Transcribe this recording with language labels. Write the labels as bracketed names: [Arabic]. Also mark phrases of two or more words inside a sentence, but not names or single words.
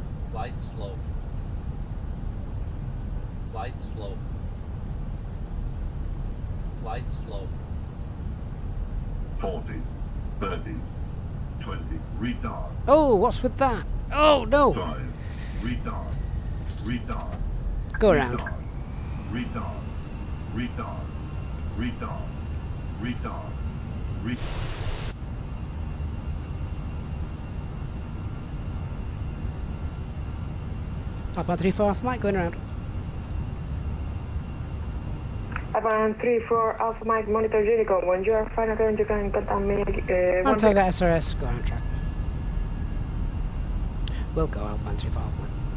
[English] Flight slow. Flight slow. Flight slow. 40, 30, 20, retard. Oh, what's with that? Oh, no! 5, retard, retard. Go around. Retard, retard, retard, retard, retard. Papa 3-4 Alpha Mike, going around. Upon 3-4 Alpha Mike, monitor Jericho. When you are final current, you can contact me. On target SRS, go around track. We'll go Alpine 3-4 Alpha Mike.